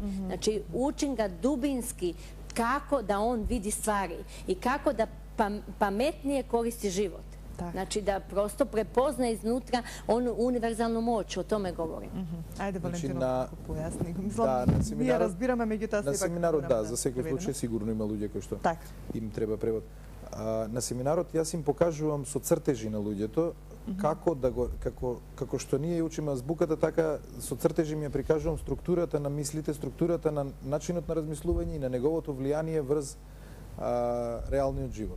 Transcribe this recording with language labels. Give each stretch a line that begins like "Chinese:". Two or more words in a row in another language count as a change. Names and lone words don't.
Serbian: Znači učim ga dubinski kako da on vidi stvari i kako da pametnije koristi život. Znači da prosto prepozna iznutra onu univerzalnu moć, o tome govorim. Ajde, Valentino, kako pojasni. Mislim,
Macedonian: ние разбираме, меѓутоа на семинарот, да, за секој случај сигурно има луѓе кои што им треба превод. На семинарот јас им покажувам со цртежи на луѓето како да го како што ние учиме азбуката, така со цртежи ми ја прикажувам структурата на мислите, структурата на начинот на размислување и на неговото влијание врз реалниот живот.